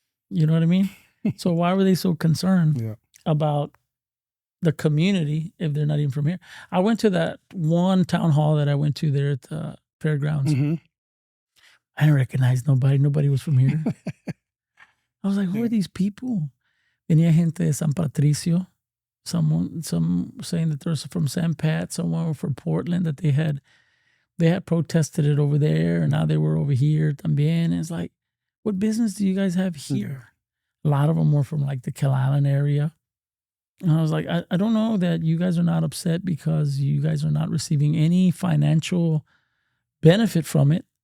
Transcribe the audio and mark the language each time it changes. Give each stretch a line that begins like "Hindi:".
English: You know what I mean? So why were they so concerned Yeah. about the community if they're not even from here? I went to that one town hall that I went to there at the fairgrounds. Mm-hmm. I didn't recognize nobody. Nobody was from here. I was like, who Yeah. are these people?
Spanish: Venía gente de San Patricio.
English: Some saying that they're from San Pat. Someone from Portland that they had protested it over there, and now they were over here también. And it's like, what business do you guys have here? A lot of them were from like the Kill Island area. And I was like, I don't know that you guys are not upset because you guys are not receiving any financial benefit from it.